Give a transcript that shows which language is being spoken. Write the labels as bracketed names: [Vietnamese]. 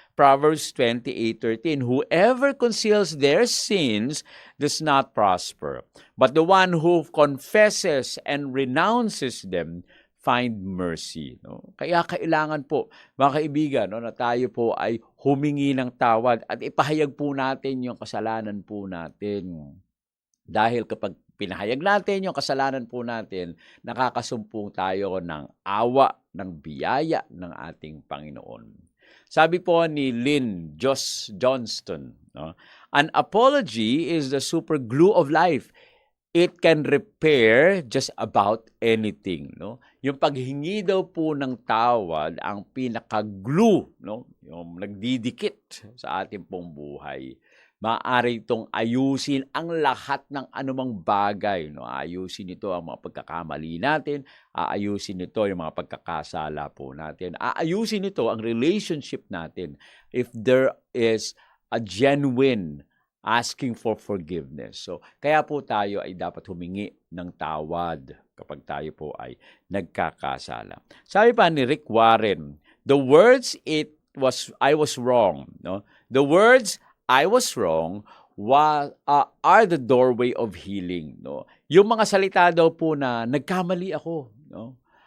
[English] Proverbs 28:13, whoever conceals their sins does not prosper, but the one who confesses and renounces them find mercy, no? [Filipino] Kaya kailangan po, mga kaibigan, no, na tayo po ay humingi ng tawad at ipahayag po natin yung kasalanan po natin. Dahil kapag pinahayag natin yung kasalanan po natin, nakakasumpong tayo ng awa, ng biyaya ng ating Panginoon. Sabi po ni [English] Lynn Johnston, no, an apology is the super glue of life. It can repair just about anything, no? [Filipino] Yung paghingi daw po ng tawad ang pinaka-glue, no? Yung nagdidikit sa ating pong buhay. Maaari itong ayusin ang lahat ng anumang bagay, no? Ayusin ito ang mga pagkakamali natin, aayusin ito yung mga pagkakasala po natin, aayusin ito ang relationship natin [English] if there is a genuine asking for forgiveness. [Filipino] So, kaya po tayo ay dapat humingi ng tawad kapag tayo po ay nagkakasala. Sabi pa ni [English] Rick Warren, the words I was wrong, no? The words I was wrong are the doorway of healing, no? [Filipino] Yung mga salita daw po na nagkamali ako, no?